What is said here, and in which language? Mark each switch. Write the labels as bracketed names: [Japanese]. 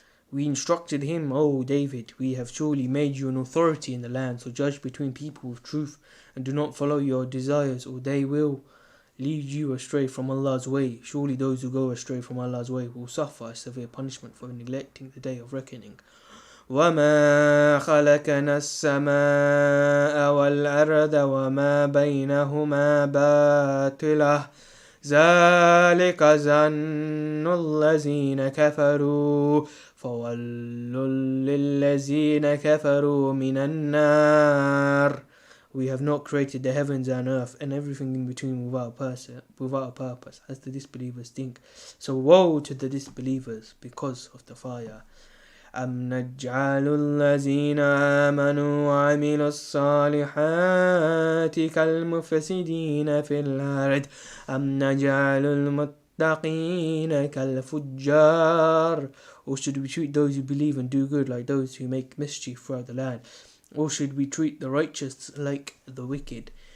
[English] We instructed him, O David, we have surely made you an authority in the land, so judge between people with truth, and do not follow your desires, or they will lead you astray from Allah's way. Surely those who go astray from Allah's way will suffer a severe punishment for neglecting the day of reckoning. [Arabic] وما خلقنا السماء والأرض وما بينهما باطلا ذلك ظن الذين كفروا فويل للذين كفروا من النار. [English] We have not created the heavens and earth and everything in between without a purpose, as the disbelievers think. So woe to the disbelievers because of the fire. [Arabic] أم نجعل الذين آمنوا وعملوا الصالحات كالمفسدين في الأرض أم نجعل المتقين كالفجار. [English] Or should we treat those who believe and do good like those who make mischief throughout the land? Or should we treat the righteous like the wicked?